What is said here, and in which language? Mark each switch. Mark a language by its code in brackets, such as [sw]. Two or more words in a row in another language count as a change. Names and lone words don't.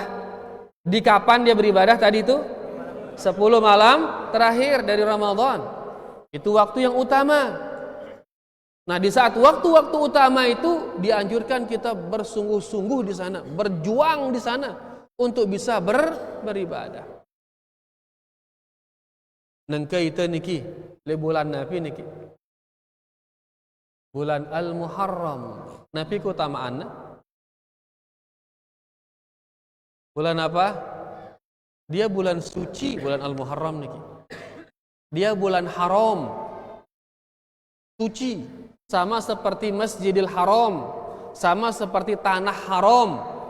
[id] Di kapan dia beribadah tadi itu? 10 malam terakhir dari Ramadan. Itu waktu yang utama. Nah, di saat waktu-waktu utama itu dianjurkan kita bersungguh-sungguh di sana, berjuang di sana untuk bisa beribadah. [sas] Nengke itu niki, le bulan Nabi niki. [id] Bulan Al-Muharram. Nabi keutamaan. Bulan apa? Dia bulan suci, bulan Al-Muharram niki. Dia bulan haram. Suci. Sama seperti Masjidil Haram, sama seperti tanah haram.